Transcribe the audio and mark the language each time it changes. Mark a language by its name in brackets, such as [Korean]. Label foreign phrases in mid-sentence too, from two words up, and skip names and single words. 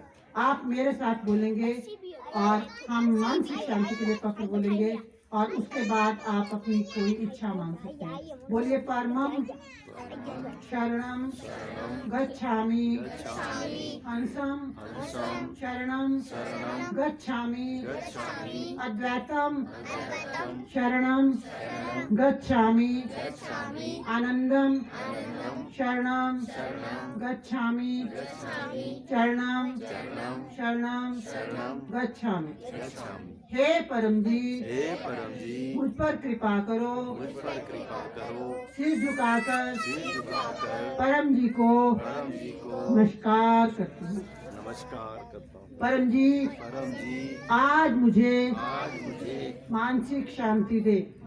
[Hindi] आप मेरे साथ बोलेंगे और हम मानसिक शांति के लिए पत्र बोलेंगे, और उसके बाद आप अपनी कोई इच्छा मांग सकते हैं। बोलिए, [Pali] परमं शरणं गच्छामि, हंसं शरणं गच्छामि, अद्वैतं शरणं गच्छामि, आनंदं शरणं गच्छामि, चरणं शरणं गच्छामि। [Hindi] हे परम जी, मुझ पर कृपा करो, सिर झुकाकर परम जी को नमस्कार करती हूँ। परम जी, आज मुझे मानसिक शांति दे।